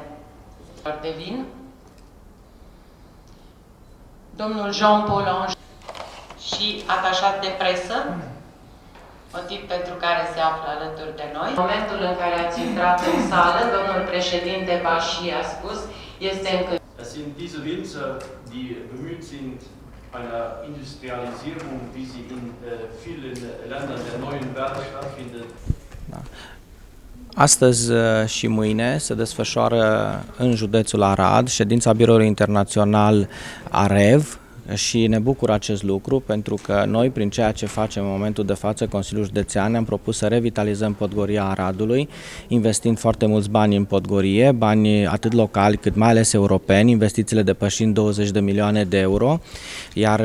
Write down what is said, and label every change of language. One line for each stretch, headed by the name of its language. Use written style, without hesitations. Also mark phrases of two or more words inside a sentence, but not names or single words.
Romanian: De vin, domnul Jean-Paul Ange și atașat de presă, motiv pentru care se află alături de noi. În momentul în care ați intrat în sală, domnul președinte Bashi a spus, este încă...
German: Es sind diese Winzer, die bemüht sind, einer Industrialisierung, wie sie in vielen Ländern der neuen Welt stattfindet.
Romanian: Da. Astăzi și mâine se desfășoară în județul Arad ședința Biroului Internațional AREV și ne bucură acest lucru pentru că noi, prin ceea ce facem în momentul de față, Consiliul Județean, am propus să revitalizăm Podgoria Aradului, investind foarte mulți bani în Podgorie, bani atât locali cât mai ales europeni, investițiile depășind 20 de milioane de euro, iar